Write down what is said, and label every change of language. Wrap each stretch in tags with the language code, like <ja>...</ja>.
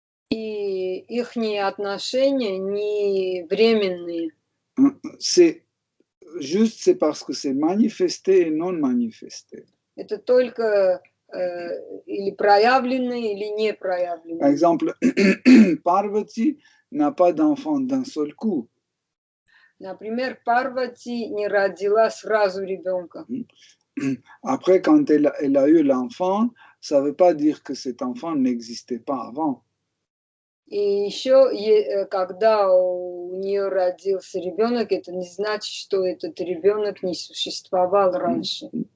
<ru>И ихние отношения не временные.</ru> <fr>C'est parce que c'est manifesté et non manifesté.</fr> <ru>Это только или проявленные, или не проявленные.</ru> <fr>Par exemple, Parvati n'a pas d'enfant d'un seul coup.</fr> <ru>Например, Парвати не родила сразу ребенка.</ru> <fr>Après, quand elle a eu l'enfant, ça ne veut pas dire que cet enfant n'existait pas avant.</fr> <ru>И еще, когда у нее родился ребенок, это не значит, что этот ребенок не существовал раньше.</ru>